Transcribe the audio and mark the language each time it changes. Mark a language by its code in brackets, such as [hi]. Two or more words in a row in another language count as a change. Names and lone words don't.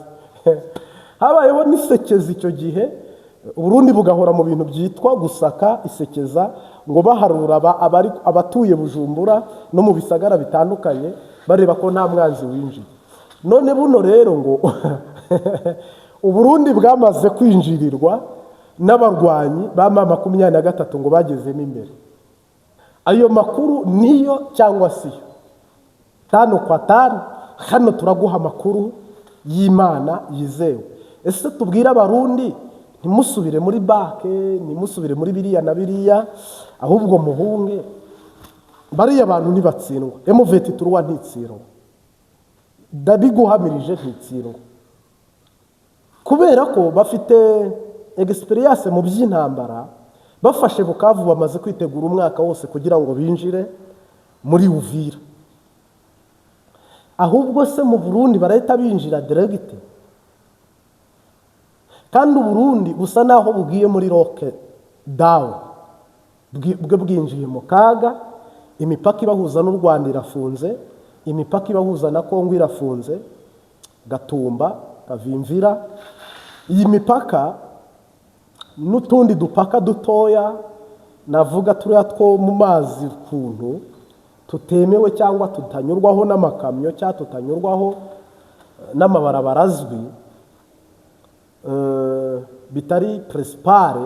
[rw] Habayeho n'isekeza icyo gihe, Burundi bugahora mu bintu byitwa gusaka isekeza, ngo baharura abatuye Bujumbura no mu bisagara bitandukanye bareba ko nta mwanzi winjiye. None buno rero ngo Uburundi bwamaze kwinjirirwa n'abarwanyi ba MA23 ngo bagezemo imbere. Ayo makuru niyo cyangwa siyo? [sw] Tano kwa tano [rw] hano turaguha amakuru y'Imana yizewe. Ese tubwira abarundi ntimusubire muri bake, ntimusubire muri biriya na biriya, ahubwo muhunge. Bariya abantu ntibatsindwa. MA23 ntitsindwa, ndabiguhamirije ntitsindwa, kubera ko bafite experience mu by'intambara. Bafashe Bukavu bamaze kwitegura umwaka wose kugira ngo binjire muri Uvira. Ahubwo se mu Burundi barahita binjira direct, kandi Uburundi busa naho bugiye muri [en] rocket down, [rw] bwinjiye mu kaga. Imipaka ibahuza n'u Rwanda irafunze, imipaka ibahuza na Kongo irafunze, Gatumba, Kavimvira. Iyi mipaka n'utundi dupaka dutoya navuga turiya two mu mazi kuntu tutemewe cyangwa tutanyurwaho n'amakamyo cyangwa tutanyurwaho n'amabarabara azwi, bitari principale.